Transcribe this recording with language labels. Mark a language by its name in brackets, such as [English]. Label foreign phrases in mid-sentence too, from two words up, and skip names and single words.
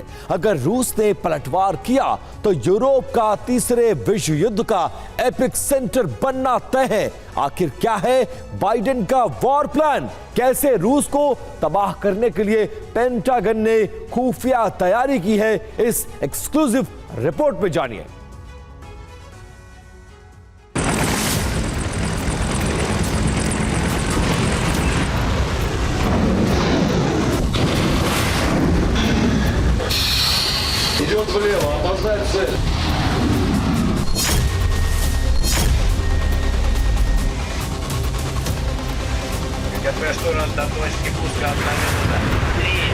[Hindi] अगर रूस ने पलटवार किया तो यूरोप का तीसरे विश्व युद्ध का एपिक सेंटर बनना तय है। आखिर क्या है बाइडेन का [English] war plan? [Hindi] कैसे रूस को तबाह करने के लिए पेंटागन ने खुफिया तैयारी की है? इस एक्सक्लूसिव रिपोर्ट में जानिए। [Russian] Идет влево, опознать цель. КП штурм до точки пуска 1 минута. 3.